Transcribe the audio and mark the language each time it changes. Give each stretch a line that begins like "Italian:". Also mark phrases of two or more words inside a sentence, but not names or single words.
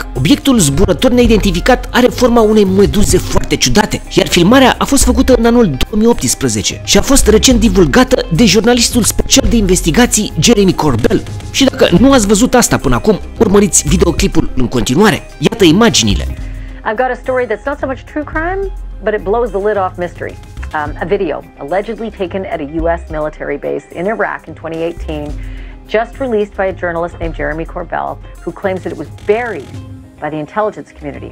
Romanian: Obiectul zburător neidentificat are forma unei meduze foarte ciudate, iar filmarea a fost făcută în anul 2018 și a fost recent divulgată de jurnalistul special de investigații Jeremy Corbell. Și dacă nu ați văzut asta până acum, urmăriți videoclipul în continuare. Iată imaginile.
English: I've got a story that's not so much true crime, but it blows the lid off mystery. A video allegedly taken at a U.S. military base in Iraq in 2018, just released by a journalist named Jeremy Corbell, who claims that it was buried by the intelligence community.